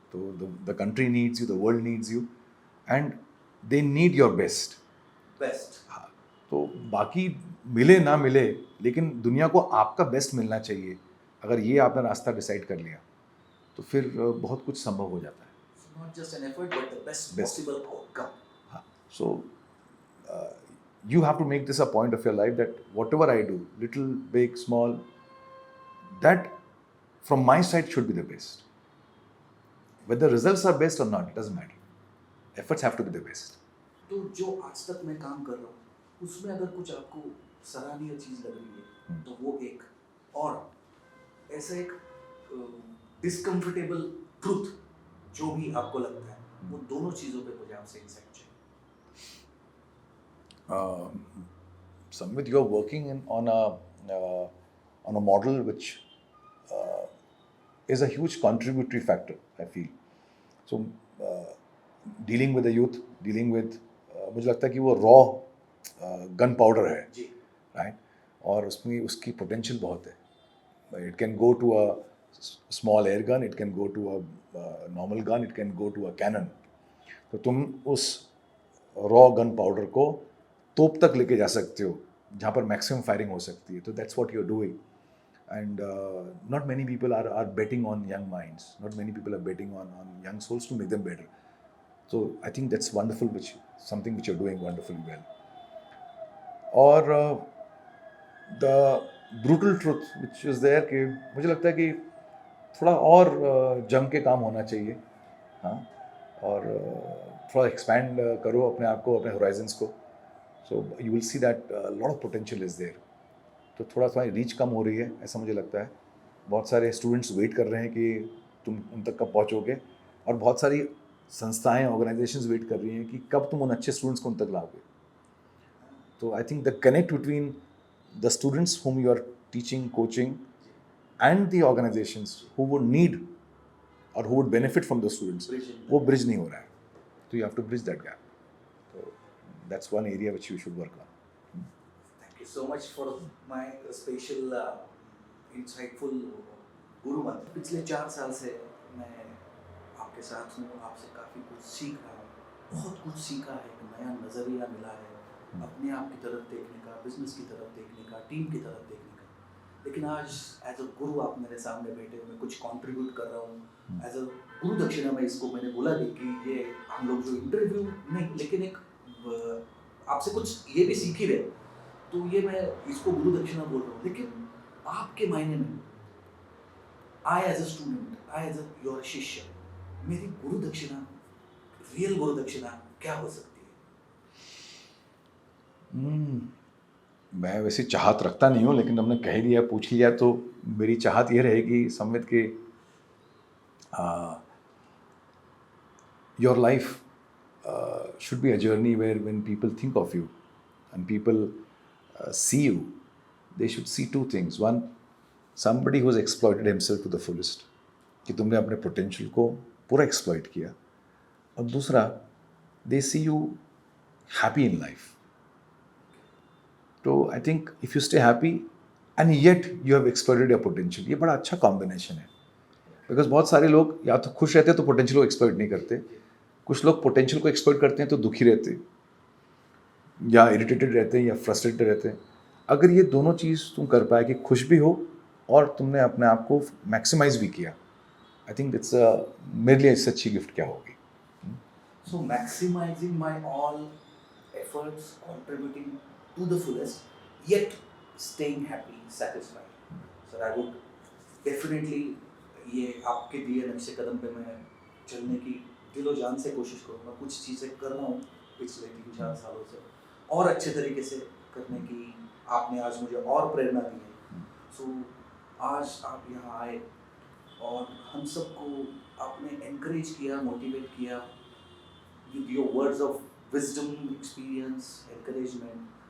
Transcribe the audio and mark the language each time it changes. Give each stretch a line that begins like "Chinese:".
English: तो the country needs you, the world needs you, and they need your best. Best.
Hindi: हाँ, तो बाकी मिले ना मिले, लेकिन दुनिया को आपका बेस्ट मिलना चाहिए। अगर ये आपने रास्ता डिसाइड कर लिया तो फिर बहुत कुछ संभव हो जाता है।
English: Not just an effort but the best Best. Possible outcome.
Hindi: हाँ,
English: So you have to make this a point of your life that whatever I do, little, big, small, that from my side should be the best. Whether results are best or not, it doesn't matter. Efforts have to be the best.
Hindi: तो जो आज तक मैं काम कर रहा हूँ उसमें अगर कुछ आपको सराहनीय चीज लग रही है तो वो एक, और ऐसा एक डिस्कम्फर्टेबल ट्रूथ जो भी आपको लगता है, वो दोनों चीजों पे मुझे आपसे इंसाइट चाहिए।
English: Samvit, you're working on a model which is a huge contributory factor, I feel. So, dealing with the youth, dealing with
Hindi: मुझे लगता है कि वो
English: raw gunpowder है,
Hindi: जी। राइट, और उसमें उसकी पोटेंशियल बहुत है।
English: It can go to a small air gun, it can go to a normal gun, it can go to a cannon.
Hindi: तो तुम उस रॉ गन पाउडर को तोप तक लेके जा सकते हो जहाँ पर मैक्सिमम फायरिंग हो सकती है।
English: तो that's what you are doing, and not many people are betting on young minds, not many people are betting on young souls to make them better. So I think that's wonderful, something which you're doing wonderfully well.
Hindi: और
English: the brutal truth which is there
Hindi: कि मुझे लगता है कि थोड़ा और जम के काम होना चाहिए, हाँ, और थोड़ा एक्सपैंड करो अपने आप को, अपने होराइजन्स को।
English: So you will see that lot of potential is there.
Hindi: तो थोड़ा तुम्हारी रीच कम हो रही है, ऐसा मुझे लगता है। बहुत सारे स्टूडेंट्स वेट कर रहे हैं कि तुम उन तक कब पहुँचोगे, और बहुत सारी संस्थाएं, ऑर्गेनाइजेशंस वेट कर रही हैं कि कब तुम उन अच्छे स्टूडेंट्स को उन तक लाओगे।
English: तो I think the connect between the students whom you are teaching, coaching, and the organizations who would need or who would benefit from the students,
Hindi: वो
English: bridge
Hindi: नहीं हो रहा है। तो
English: you have to bridge that gap. So that's one area which you should work on. Thank you so much for my special insightful guru mantra.
Hindi: पिछले 4 साल से मैं आपके साथ हूँ, आपसे काफ़ी कुछ सीख रहा हूँ, बहुत कुछ सीखा है, एक नया नज़रिया मिला है अपने आप की तरफ देखने का, बिजनेस की तरफ देखने का, टीम की तरफ देखने का। लेकिन आज एज अ गुरु आप मेरे सामने बैठे हो, मैं कुछ कंट्रीब्यूट कर रहा हूँ एज अ गुरु दक्षिणा में, इसको मैंने बोला नहीं कि ये हम लोग जो इंटरव्यू नहीं, लेकिन एक आपसे कुछ ये भी सीख ही रहे, तो ये मैं इसको गुरु दक्षिणा बोल रहा हूँ। लेकिन आपके मायने में
English: I as a student,
Hindi: I as a your शिष्य, मेरी गुरु दक्षिणा, रियल गुरु दक्षिणा क्या हो सकती है? मैं वैसे चाहत रखता नहीं हूँ, लेकिन तुमने कह दिया, पूछ लिया, तो मेरी चाहत ये रहेगी संवित के
English: Your life should be a journey where when people think of you and people see you, they should see 2 things. One, somebody who has exploited himself to the fullest,
Hindi: कि तुमने अपने पोटेंशियल को पूरा एक्सप्लॉइट किया,
English: और दूसरा, they see you happy in life. तो I think if you stay happy and yet you have exploited your potential,
Hindi: ये बड़ा अच्छा कॉम्बिनेशन है। बिकॉज बहुत सारे लोग या तो खुश रहते हैं तो पोटेंशियल को एक्सप्लॉइट नहीं करते, कुछ लोग पोटेंशियल को एक्सप्लॉइट करते हैं तो दुखी रहते हैं, या इरिटेटेड रहते हैं, या फ्रस्ट्रेटेड रहते हैं। अगर ये दोनों चीज़ तुम कर पाए कि खुश भी हो और तुमने अपने आप को मैक्सिमाइज भी किया,
English: I think it's
Hindi: मेरे लिए इससे अच्छी गिफ्ट क्या होगी।
English: So maximizing my all efforts, contributing to the fullest, yet staying happy, satisfied. Sir, I would definitely
Hindi: ये आपके दिए नक्शे कदम पे मैं चलने की दिलो जान से कोशिश करूँगा। कुछ चीज़ें कर रहा हूँ पिछले 3-4 सालों से, और अच्छे तरीके से करने की आपने आज मुझे और प्रेरणा दी है। सो आज आप यहाँ आए और हम सबको आपने एनकरेज किया, मोटिवेट किया
English: with your words of wisdom, experience, encouragement.